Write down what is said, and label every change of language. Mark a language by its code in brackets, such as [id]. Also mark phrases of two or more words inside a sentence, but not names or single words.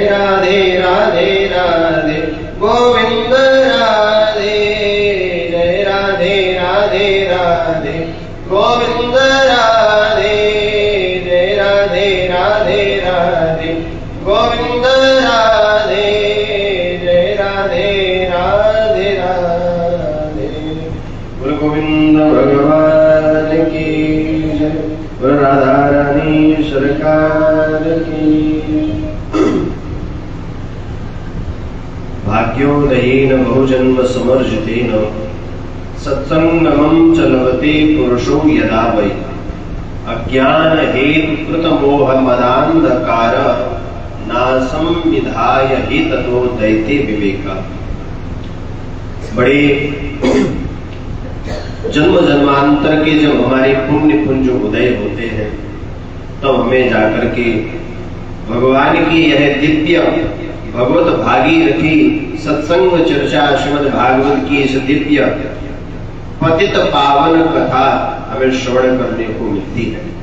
[hi] राधे राधे राधे गोविंद राधे, जय राधे राधे राधे गोविंद राधे, जय राधे राधे राधे गोविंद राधे, जय राधे राधे राधे। बोल गोविंद भगवान की जय, बोल राधा रानी सरकार की। [sa] भाग्योदयेन बहुजन्म समर्जितेन सत्संगमं च लभते पुरुषो यदा वै, अज्ञान हेतुकृत मोह मदान्धकार नासं विधाय हि ततो दैते विवेका। [hi] बड़े जन्म जन्मांतर के जब हमारे पुण्य पुंज उदय होते हैं तब हमें जाकर के भगवान की यह दिव्य भगवत भागीरथी सत्संग चर्चा श्रीमद् भागवत की इस दिव्य पतित पावन कथा हमें श्रवण करने को मिलती है।